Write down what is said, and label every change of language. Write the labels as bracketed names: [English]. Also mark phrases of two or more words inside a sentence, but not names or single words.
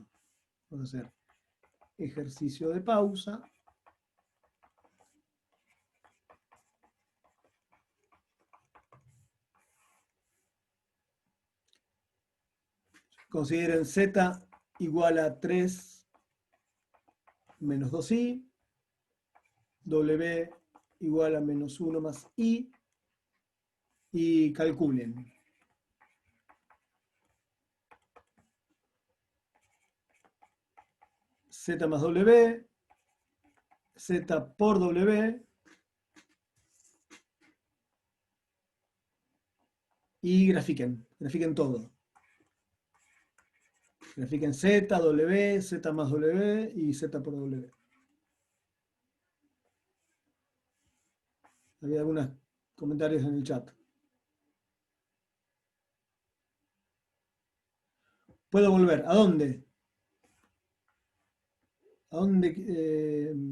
[Spanish] Vamos a hacer ejercicio de pausa. Consideren z igual a 3 menos 2i, w igual a menos 1 más i, y calculen. Z más w, z por w, y grafiquen todo. Grafiquen z, w, z más w y z por w. Había algunos comentarios en el chat. ¿Puedo volver? ¿A dónde? ¿A dónde?